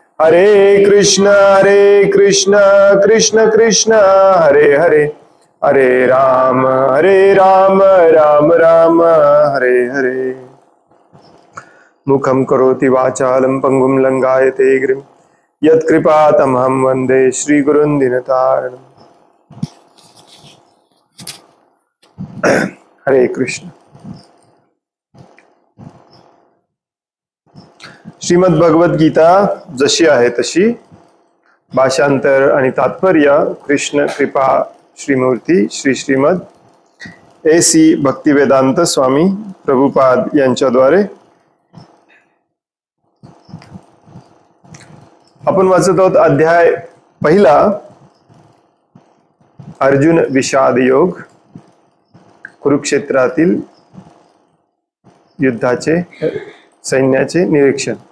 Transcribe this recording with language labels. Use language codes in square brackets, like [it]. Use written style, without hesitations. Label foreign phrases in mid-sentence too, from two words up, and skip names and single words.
[sa] हरे कृष्ण कृष्ण कृष्ण हरे हरे, हरे राम राम राम हरे हरे। मुखं करोति वाचालं पंगुं लंघयते गिरिं यत्कृपातमहं वन्दे श्रीगुरुं दीनतारिणम्। हरे कृष्ण। [mr] श्रीमद भगवद गीता जशी आहे तशी, भाषांतर आणि तात्पर्य कृष्ण कृपा श्रीमूर्ती श्री श्रीमद AC भक्तिवेदांत स्वामी प्रभुपाद यांच्याद्वारे आपण वाचत आहोत अध्याय पहिला, अर्जुन विषाद योग, कुरुक्षेत्रातील युद्धाचे सैन्याचे निरीक्षण।